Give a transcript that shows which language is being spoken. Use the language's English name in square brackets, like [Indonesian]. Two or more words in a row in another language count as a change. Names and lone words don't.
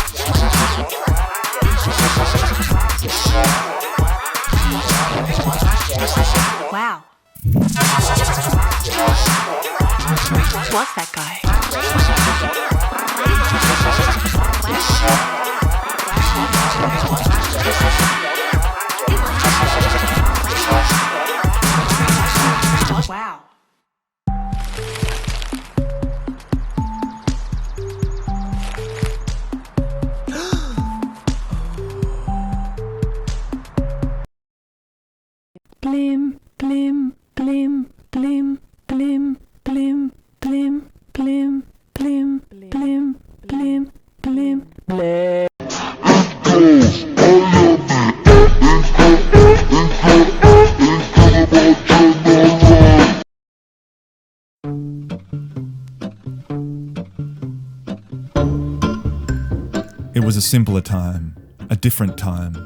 [English] Wow. Who was that guy? Wow. Blim, blim, blim, blim, blim, blim, blim, blim, blim, blim, blim, blim, blim. It was a simpler time, a different time.